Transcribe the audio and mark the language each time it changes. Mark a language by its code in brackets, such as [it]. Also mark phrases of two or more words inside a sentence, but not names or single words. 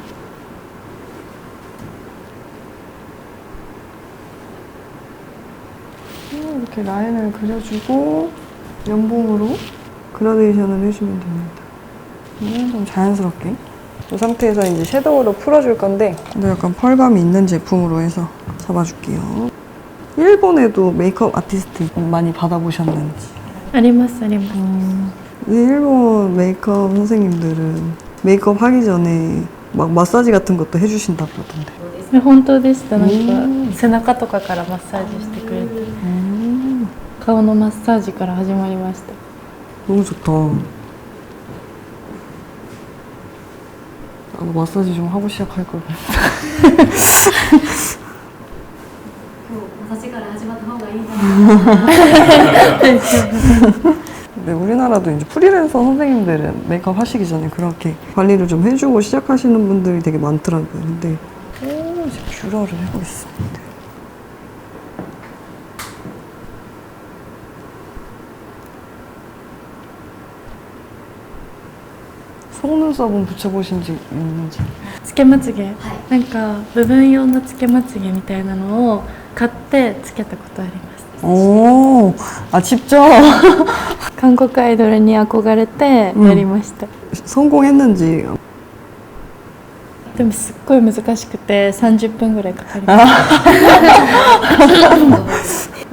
[ko] 이렇게 라인을 그려주고 연봉으로 그라데이션을 해주면 됩니다. 좀 자연스럽게. 이 상태에서 이제 섀도우로 풀어줄 건데, 근데 약간 펄감이 있는 제품으로 해서 잡아줄게요. 일본에도 메이크업 아티스트 많이 받아보셨는지. [ja] ありますあります。 [ko] 일본 메이크업 선생님들은 메이크업 하기 전에 막 마사지 같은 것도 해주신다고 그러던데. [ja] 本当でした。なんか背中とかからマッサージしてくれて、顔のマッサージから始まりました。 [ko] 너무 좋다. 나도 마사지 좀 하고 시작할 걸. [ja] 私から始まった方がいいんじゃないか [ko] 근데 우리나라도 이제 프리랜서 선생님들은 메이크업 하시기 전에 그렇게 관리를 좀 해주고 시작하시는 분들이 되게 많더라고요. 근데 이제 뷰러를 해보겠습니다. 속눈썹은 붙여보신 적 있는지? [ja] つけまつげ、なんか部分用のつけまつげみたいなのを買ってつけたことあります。 [ko] 오, 아 직접 [ja] 韓国アイドルに憧れてやりました。 [ko] 성공했는지. [ja] でもすっごい難しくて30分ぐらいかかりました。